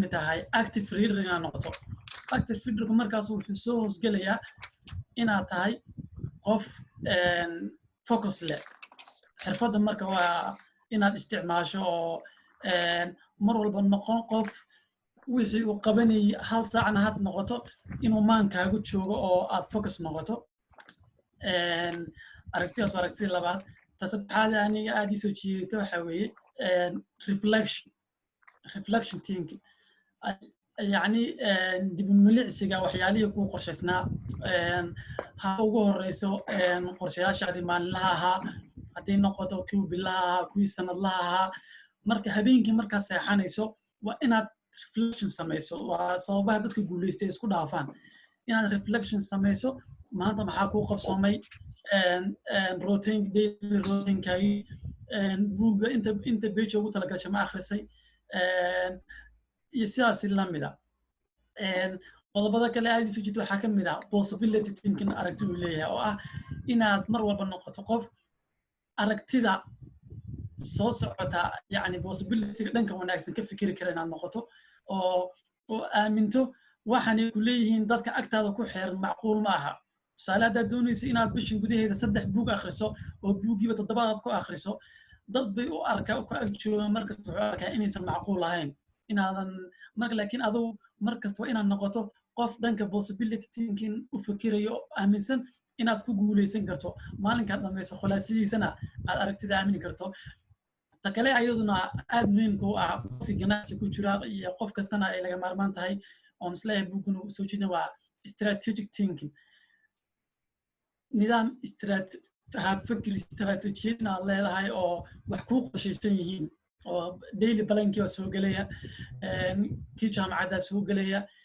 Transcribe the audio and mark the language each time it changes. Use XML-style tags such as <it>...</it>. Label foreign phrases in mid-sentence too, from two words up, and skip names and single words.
<so>mid tahay</so> <en>active reader</en> <so>inaad noqoto active readerku markaas wuxuu soo hoosgelayaa inaad tahay qof focus leh xirfadda marka waa inaad isticmaasho oo mar walba noqon qof wixii uu qabanayay hal saacna had noqoto inuu maankaagu joogo oo aad focus noqoto aragtidaas waa aragtida labaad ta saddexaad aniga aad ii soo jiidato waxaa weeye</so> <en>reflection thinking</en> <so>يعني dib milicsiga waxyaalihii ku qorshaysnaa ha ugu horeyso qorshayaashaadii maalinlaha ahaa haddii noqoto kuwii bilaha ahaa kuwii sanadlaha ahaa marka habeenkii markaad seexanayso waa inaad reflection samayso waa sababaha dadka guulaystay isku dhaafaan inaad reflection samayso maanta maxaa kuu qabsoomay daily routinkagi buugga inta page ugu talagashay ma akhrisay iyo sidaas lamida qodobada kale aad isu jirto waxaa ka mid ah</so> <en>possibility thinking</en> <so>aragti uu leeyahay oo ah inaad mar walba noqoto qof aragtida soo socota yani possibilityga dhanka wanaagsan ka fikiri kara inaad noqoto oo aaminto waxaanay ku leeyihiin dadka agtaada ku xeeran macquul ma aha tusaale haddaad doonayso inaad bishan gudaheeda 3 buug akhriso oo buugiiba 7 aad ku akhriso dad bay u arkaa ku agjoogaan markasta wuxuu arkaa inaysan macquul ahayn inaadan marka laakiin aduu markasta waa inaad noqoto qof dhanka</so> <en>possibility thinking</en> <so>u fikirayo aaminsan inaad ku guuleysan karto maalinkaad dhamayso khulaasadiisana aad aragtida aamini karto ta kale ayaduna aad muhiimka u ah qofkii ganacsi ku jira iyo qof kastana ay laga maarmaan tahay oon isleeyahay buuguna u soo jeedin waa</so> <en>strategic thinking</en> <so>nidaam fikir istaraatiijiyad inaad leedahay oo wax kuu qorshaysan yihiin oo daily balankii waa soo gelaya kii jaamacaddaa soo gelaya</so>